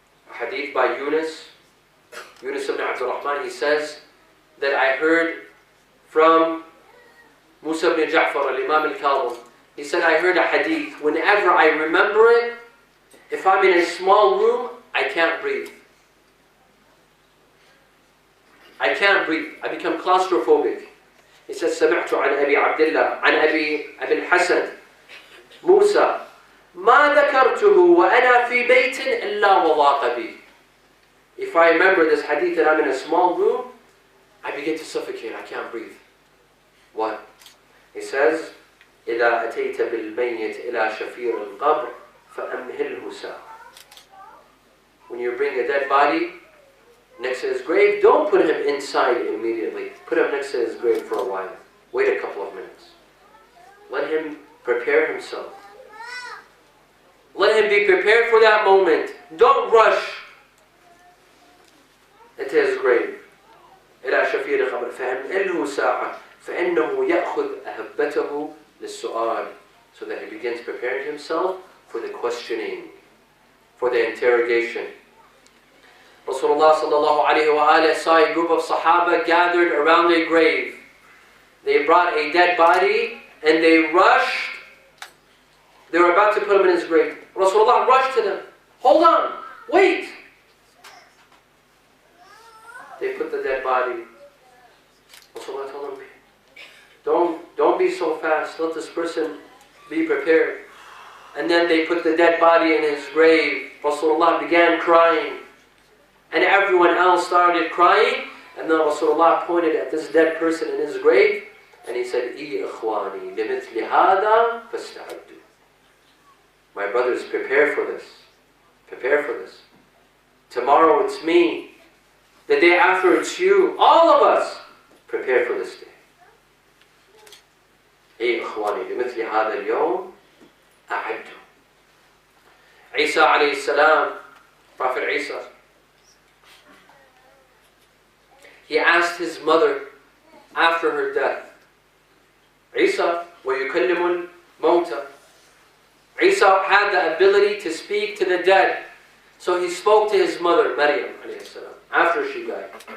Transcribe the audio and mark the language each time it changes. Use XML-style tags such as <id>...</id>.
<en>A hadith by Yunus ibn Abdul Rahman, he says that I heard from Musa ibn Ja'far, al-Imam al-Kadhim. He said, I heard a hadith. Whenever I remember it, if I'm in a small room, I can't breathe. I can't breathe. I become claustrophobic. He says,</en> <ar>سمعت عن أبي عبد الله عن أبي الحسن موسى ما ذكرته وأنا في بيت إلا وضاق بي.</ar> <en>If I remember this hadith that I'm in a small room, I begin to suffocate. I can't breathe. What? He says,</en> <ar>إذا أتيت بالميت إلى شفير القبر فأمهله ساعة.</ar> <en>When you bring a dead body next to his grave, don't put him inside immediately. Put him next to his grave for a while. Wait a couple of minutes. Let him prepare himself. Let him be prepared for that moment. Don't rush into his grave.</en> <ar>إلى شفير القبر فأمهله ساعة فإنه يأخذ أهبته للسؤال.</ar> <en>So that he begins preparing himself for the questioning, for the interrogation. Rasulullah sallallahu alayhi wa alayhi saw a group of Sahaba gathered around a grave. They brought a dead body and they rushed. They were about to put him in his grave. Rasulullah rushed to them. Hold on, wait. They put the dead body. Rasulullah told them, don't be so fast. Let this person be prepared. And then they put the dead body in his grave. Rasulullah began crying. And everyone else started crying. And then Rasulullah pointed at this dead person in his grave. And he said,</en> <ar>إِي إِخْوَانِي لِمِثْلِ هَذَا فَاسْتَعِدُّوا.</ar> <en>My brothers, prepare for this. Prepare for this. Tomorrow it's me. The day after it's you. All of us. Prepare for this day.</en> <ar>إِي إِخْوَانِي لِمِثْلِ هَذَا الْيَوْمِ أَعَدُّوا.</ar> <en>Isa alayhi salam, Prophet Isa, he asked his mother after her death, Isa,</en> <ar>وَيُكَلِّمُ الْمَوْتَى.</ar> <en>Isa had the ability to speak to the dead. So he spoke to his mother, Maryam alayhi salam, after she died.</en>